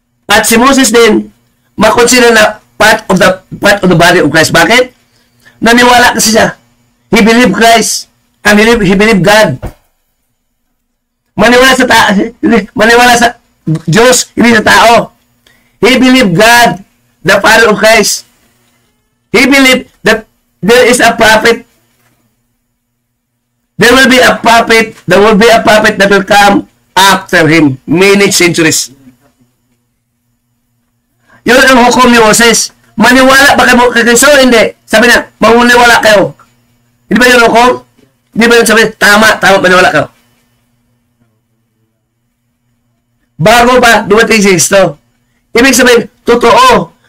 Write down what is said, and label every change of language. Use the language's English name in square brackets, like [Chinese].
[Filipino] At si Moses din, makonsider na part of the body of Christ. Bakit? Naniwala kasi siya. [English] He believed Christ. And he believed God. [Filipino] Maniwala sa Diyos, hindi sa tao. [English] He believed God, the Father of Christ. He believed that there is a prophet. There will be a prophet that will come after him many centuries. [Filipino] Yun ang hukom ni Moses. Maniwala ba kayo kay Kristo? Hindi. Sabi na, maniwala kayo. Hindi ba yun hukom? Hindi ba yun sabi, tama, maniwala kayo. Bago pa dumating si Kristo. Ibig sabihin, totoo.